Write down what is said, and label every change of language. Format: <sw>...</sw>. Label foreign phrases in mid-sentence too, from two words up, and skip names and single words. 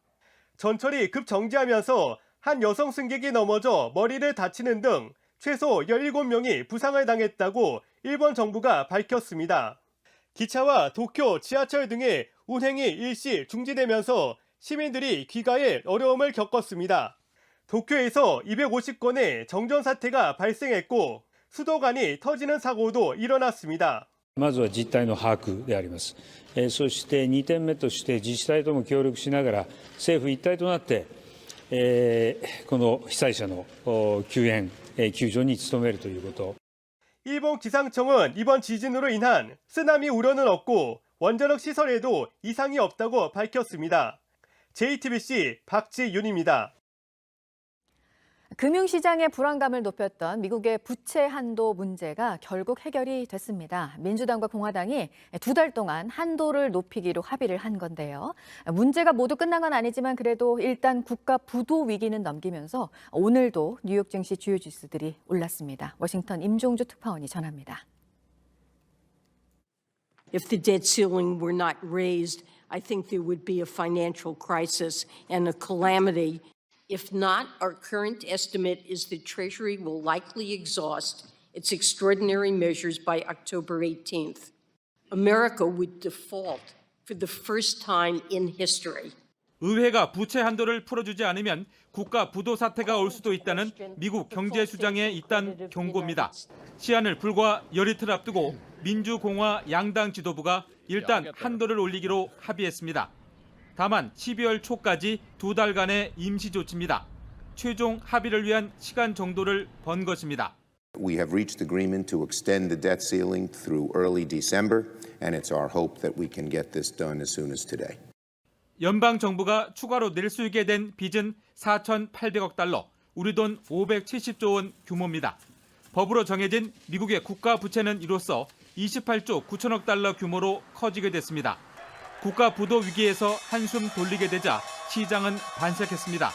<ko>전철이 급정지하면서 한 여성 승객이 넘어져 머리를 다치는 등 최소 17명이 부상을 당했다고 일본 정부가 밝혔습니다. 기차와 도쿄 지하철 등의 운행이 일시 중지되면서 시민들이 귀가에 어려움을 겪었습니다. 도쿄에서 250건의 정전 사태가 발생했고 수도 간이 터지는 사고도 일어났습니다.</ko> <ja>まずは実態の把握であります。そして2点目として自治体とも協力しながら政府一体となってこの被災者の救援救助に努めるということ。</ja> <ko>일본 기상청은 이번 지진으로 인한 쓰나미 우려는 없고 원자력 시설에도 이상이 없다고 밝혔습니다. JTBC 박지윤입니다. 금융시장의 불안감을 높였던 미국의 부채 한도 문제가 결국 해결이 됐습니다. 민주당과 공화당이 2달 동안 한도를 높이기로 합의를 한 건데요. 문제가 모두 끝난 건 아니지만 그래도 일단 국가 부도 위기는 넘기면서 오늘도 뉴욕 증시 주요 지수들이 올랐습니다. 워싱턴 임종주 특파원이 전합니다.</ko> <en>If the debt ceiling were not raised, I think there would be a financial crisis and a calamity. If not, our current estimate is the Treasury will likely exhaust its extraordinary measures by October 18th. America would default for the first time in history.</en> <ko>의회가 부채 한도를 풀어주지 않으면 국가 부도 사태가 올 수도 있다는 미국 경제수장의 잇단 경고입니다. 시한을 불과 열이틀 앞두고 민주공화 양당 지도부가 일단 한도를 올리기로 합의했습니다. 다만 12월 초까지 2달간의 임시 조치입니다. 최종 합의를 위한 시간 정도를 번 것입니다.</ko> <en>We have reached agreement to extend the debt ceiling through early December, and it's our hope that we can get this done as soon as today.</en> <ko>연방 정부가 추가로 낼 수 있게 된 빚은 4,800억 달러, 우리 돈 570조 원 규모입니다. 법으로 정해진 미국의 국가 부채는 이로써 28조 9천억 달러 규모로 커지게 됐습니다. 국가 부도 위기에서 한숨 돌리게 되자 시장은 반색했습니다.</ko>